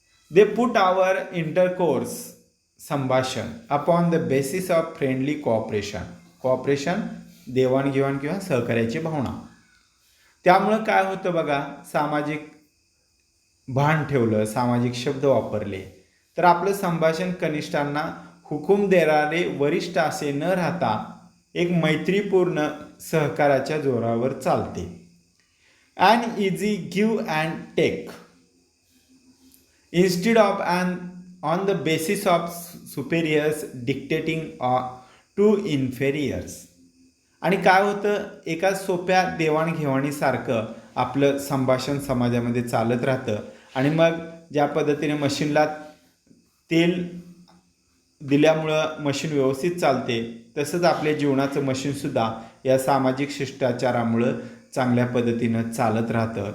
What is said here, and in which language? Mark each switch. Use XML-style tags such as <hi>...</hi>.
<en>they put our intercourse, संभाषण, upon the basis of friendly cooperation</en> <mr>देवाणघेवाण किंवा सहकार्याची भावना. त्यामुळं काय होतं बघा, सामाजिक भान ठेवलं, सामाजिक शब्द वापरले तर आपलं संभाषण कनिष्ठांना हुकूम देणारे वरिष्ठ असे न राहता एक मैत्रीपूर्ण सहकाराच्या जोरावर चालते.</mr> <en>And easy give and take instead of and on the basis of superiors dictating to inferiors.</en> <mr>आणि काय होतं, एका सोप्या देवाणघेवाणीसारखं आपलं संभाषण समाजामध्ये चालत राहतं आणि मग ज्या पद्धतीने मशीनला तेल दिल्यामुळं मशीन व्यवस्थित चालते, तसंच आपल्या जीवनाचं मशीनसुद्धा या सामाजिक शिष्टाचारामुळं चांगल्या पद्धतीनं चालत राहतं.</mr>